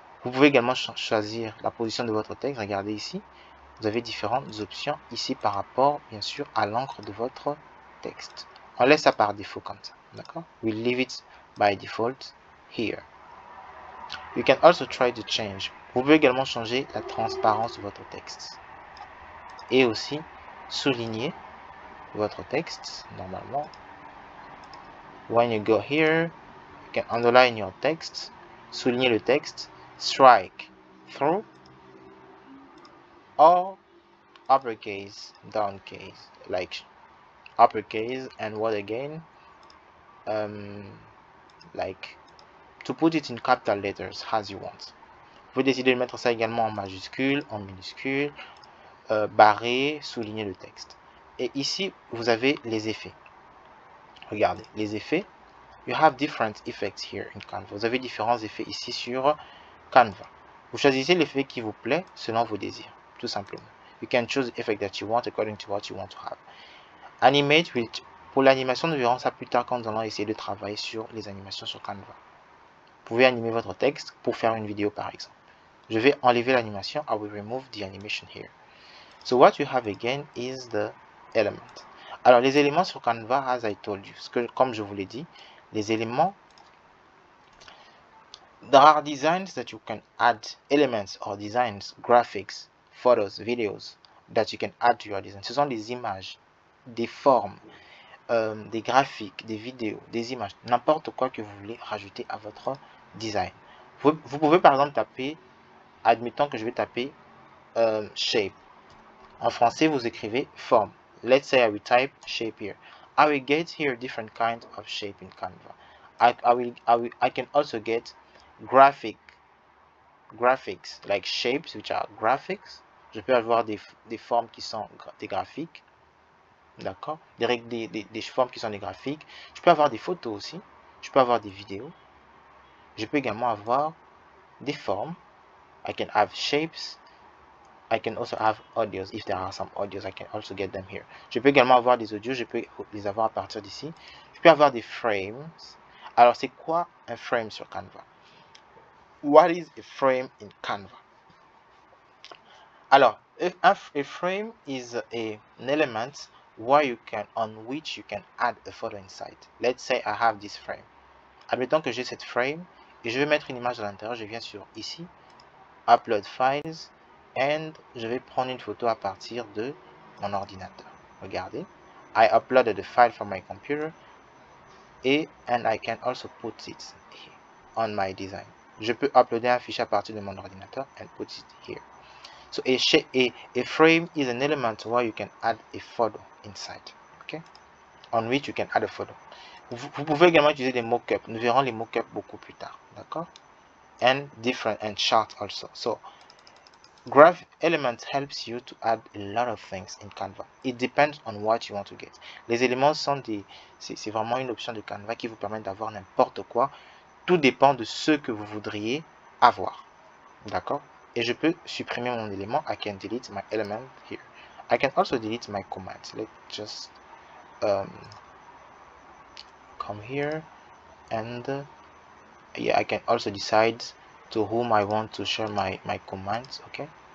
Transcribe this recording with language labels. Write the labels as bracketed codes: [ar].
[fr] Vous pouvez également choisir la position de votre texte. Regardez ici, vous avez différentes options ici par rapport, bien sûr, à l'encre de votre texte. On laisse ça par défaut comme ça, d'accord? [en] We leave it by default here. You can also try to change. [fr] Vous pouvez également changer la transparence de votre texte. Et aussi souligner votre texte, normalement. [en] When you go here, you can underline your text, [fr] souligner le texte, [en] strike through, or uppercase, downcase, like uppercase and what again, like to put it in capital letters as you want. [fr] Vous pouvez décider de mettre ça également en majuscule, en minuscule, barré, souligner le texte. Et ici, vous avez les effets. Regardez, les effets. [en] You have different effects here in Canva. [fr] Vous avez différents effets ici sur Canva. Vous choisissez l'effet qui vous plaît selon vos désirs, tout simplement. [en] You can choose the effect that you want according to what you want to have. Animate will... [fr] Pour l'animation, nous verrons ça plus tard quand nous allons essayer de travailler sur les animations sur Canva. Vous pouvez animer votre texte pour faire une vidéo par exemple. Je vais enlever l'animation. [en] I will remove the animation here. So what you have again is the element. [fr] Alors les éléments sur Canva, [en] as I told you, [fr] comme je vous l'ai dit, les éléments, [en] there are designs that you can add, elements or designs, graphics, photos, videos that you can add to your design. [fr] Ce sont des images, des formes, des graphiques, des vidéos, des images, n'importe quoi que vous voulez rajouter à votre design. Vous pouvez par exemple taper, admettons que je vais taper shape. En français, vous écrivez forme. [en] Let's say I will type shape here. I will get here different kinds of shape in Canva. I can also get graphics like shapes, which are graphics. [fr] Je peux avoir des formes qui sont des graphiques. D'accord? Des formes qui sont des graphiques. Je peux avoir des photos aussi. Je peux avoir des vidéos. Je peux également avoir des formes. [en] I can have shapes. I can also have audios. If there are some audios, I can also get them here. [fr] Je peux également avoir des audios. Je peux les avoir à partir d'ici. Je peux avoir des frames. Alors, c'est quoi un frame sur Canva? [en] What is a frame in Canva? Alors, a frame is an element on which you can add a photo inside. Let's say I have this frame. [fr] Admettons que j'ai cette frame et je vais mettre une image à l'intérieur. Je viens sur ici, Upload Files, and je vais prendre une photo à partir de mon ordinateur. [en] Regardez, I uploaded the file from my computer and I can also put it here on my design. [fr] Je peux uploader un fichier à partir de mon ordinateur [en] and put it here. So a frame is an element where you can add a photo inside, okay? On which you can add a photo. [fr] Vous pouvez également utiliser des mock-ups. Nous verrons les mock-ups beaucoup plus tard, d'accord? [en] And chart also. So graph element helps you to add a lot of things in Canva. It depends on what you want to get. [fr] Les éléments sont c'est vraiment une option de Canva qui vous permet d'avoir n'importe quoi. Tout dépend de ce que vous voudriez avoir, d'accord? Et je peux supprimer mon élément. [en] I can delete my element here. I can also delete my comments. Let's just come here and yeah, I can also decide to whom I want to share my comments. Okay,